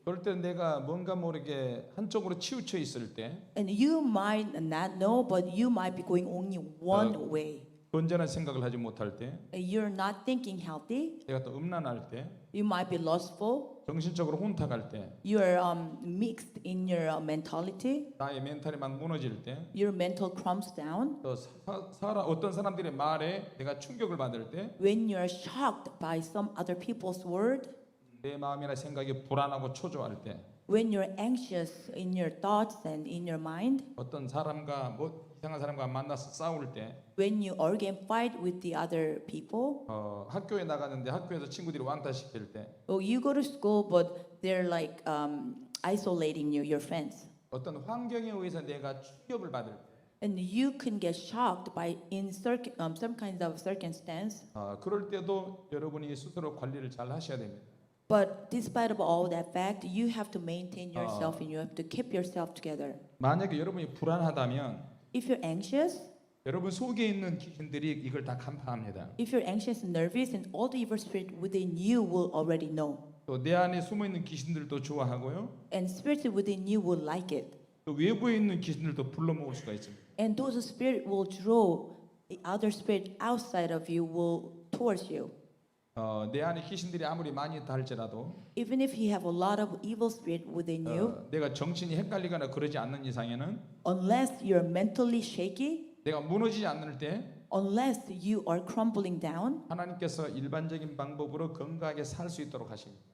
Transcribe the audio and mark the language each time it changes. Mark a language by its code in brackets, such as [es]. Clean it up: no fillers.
[ko] 그럴 때 내가 뭔가 모르게 한쪽으로 치우쳐 있을 때 [en] And you might not know, but you might be going only one way. [ko] 건전한 생각을 하지 못할 때 [en] And you're not thinking healthy. [ko] 내가 또 음란할 때 [en] You might be lustful. [ko] 정신적으로 혼탁할 때 [en] You're mixed in your mentality. [ko] 나의 멘탈이 막 무너질 때 [en] Your mental crumbs down. [ko] 또 어떤 사람들의 말에 내가 충격을 받을 때 [en] When you're shocked by some other people's word. [ko] 내 마음이나 생각이 불안하고 초조할 때 [en] When you're anxious in your thoughts and in your mind. [ko] 어떤 사람과 뭐 이상한 사람과 만나서 싸울 때 [en] When you argue and fight with the other people. [ko] 학교에 나가는데 학교에서 친구들이 왕따 시킬 때 [en] Oh, you go to school, but they're like isolating you, your friends. [ko] 어떤 환경에 의해서 내가 충격을 받을 때 [en] And you can get shocked by some kind of circumstance. [ko] 그럴 때도 여러분이 스스로 관리를 잘 하셔야 됩니다. [en] But despite of all that fact, you have to maintain yourself and you have to keep yourself together. [ko] 만약에 여러분이 불안하다면 [en] If you're anxious, [ko] 여러분 속에 있는 귀신들이 이걸 다 간파합니다. [en] if you're anxious and nervous, and all the evil spirit within you will already know. [ko] 또 내 안에 숨어 있는 귀신들도 좋아하고요. [en] And spirits within you will like it. [ko] 또 외부에 있는 귀신들도 불러 모을 수가 있습니다. [en] And those spirit will draw the other spirit outside of you will towards you. [ko] 내 안에 귀신들이 아무리 많이 있다 할지라도 [en] Even if you have a lot of evil spirit within you, [ko] 내가 정신이 헷갈리거나 그러지 않는 이상에는 [en] unless you're mentally shaky, [ko] 내가 무너지지 않을 때 [en] unless you are crumbling down, [ko] 하나님께서 일반적인 방법으로 건강하게 살 수 있도록 하십니다.